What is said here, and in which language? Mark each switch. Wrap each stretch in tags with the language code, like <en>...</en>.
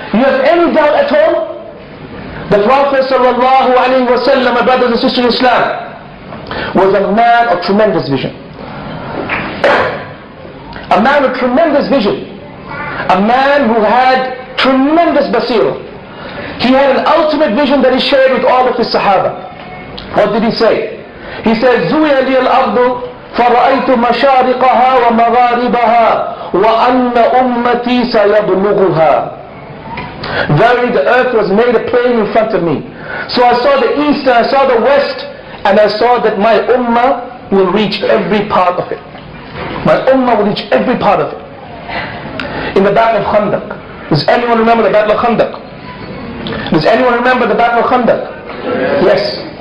<en>You have any doubt at all? The Prophet sallallahu alayhi wa sallam, my brothers and sisters in Islam, was a man of tremendous vision. A man with tremendous vision. A man who had tremendous basira. He had an ultimate vision that he shared with all of his Sahaba. What did he say?</en> <ar>He said, زُوِيَ لِيَ الْأَرْضُ فَرَأَيْتُ مَشَارِقَهَا وَمَغَارِبَهَا وَأَنَّ أُمَّتِي سَيَبْلُغُهَا.</ar> <en>Verily the earth was made a plain in front of me. So I saw the east and I saw the west, and I saw that my ummah will reach every part of it. My ummah will reach every part of it. In the Battle of Khandaq. Does anyone remember the Battle of Khandaq? Does anyone remember the Battle of Khandaq? Yes.</en>